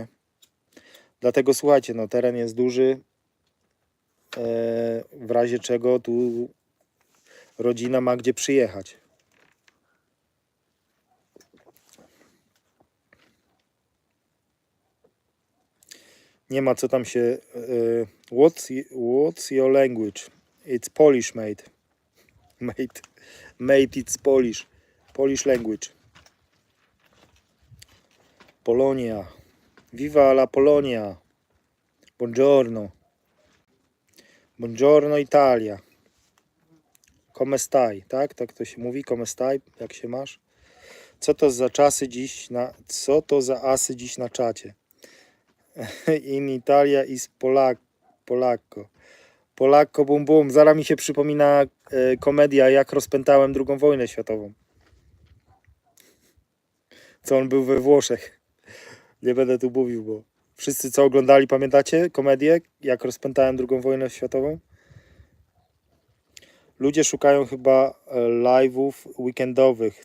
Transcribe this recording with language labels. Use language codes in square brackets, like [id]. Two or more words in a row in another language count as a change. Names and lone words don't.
[pl] Dlatego słuchajcie, no teren jest duży, w razie czego tu rodzina ma gdzie przyjechać. Nie ma co tam się... [en] what's your language? It's Polish, mate. Mate, it's Polish. Polish language. [it] Polonia. Viva la Polonia. Buongiorno. Buongiorno Italia. Come stai? [pl] Tak? Tak to się mówi? [it] Come stai? [pl] Jak się masz? Co to za asy dziś na czacie? [it] In Italia is Polacco. Polacco bum bum. [pl] Zaraz mi się przypomina komedia Jak rozpętałem II wojnę światową. Co on był we Włoszech. Nie będę tu mówił, bo wszyscy co oglądali, pamiętacie komedię Jak rozpętałem II wojnę światową? Ludzie szukają chyba live'ów weekendowych.